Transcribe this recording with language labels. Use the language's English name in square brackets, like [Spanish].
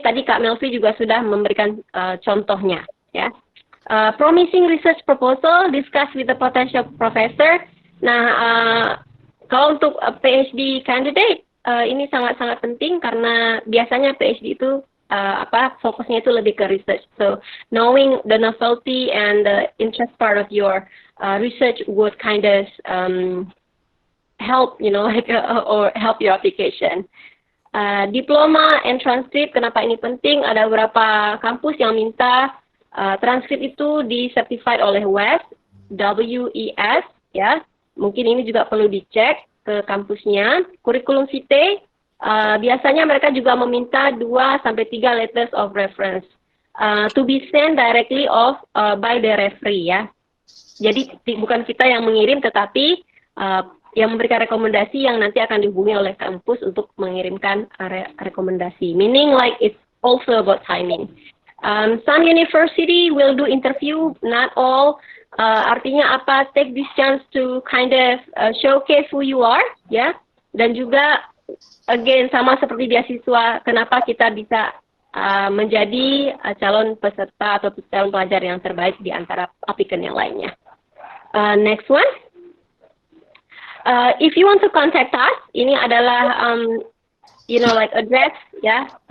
[Indonesian] Tadi Kak Melvi juga sudah memberikan contohnya. Ya. [English] Promising research proposal, discuss with the potential professor. [Indonesian] Nah, kalau untuk PhD candidate, ini sangat-sangat penting karena biasanya PhD itu fokusnya itu lebih ke research. [English] So, knowing the novelty and the interest part of your research would kind of help, or help your application. Diploma and transcript, [Indonesian] kenapa ini penting? Ada beberapa kampus yang minta transkrip itu di-certified oleh WES, WES, ya. Mungkin ini juga perlu dicek ke kampusnya. Kurikulum vitae, biasanya mereka juga meminta [English] 2-3 letters of reference to be sent directly by the referee, ya. [Indonesian] Jadi bukan kita yang mengirim, tetapi yang memberikan rekomendasi yang nanti akan dihubungi oleh kampus untuk mengirimkan rekomendasi. [English] Meaning like it's also about timing. Some university will do interview, not all. [Indonesian] Artinya apa? [English] Take this chance to kind of showcase who you are, ya. [Indonesian] Dan juga again sama seperti beasiswa, kenapa kita bisa menjadi calon peserta atau calon pelajar yang terbaik di antara aplikan yang lainnya. [English] Next one. If you want to contact us, [Indonesian] ini adalah [English] like address, ya.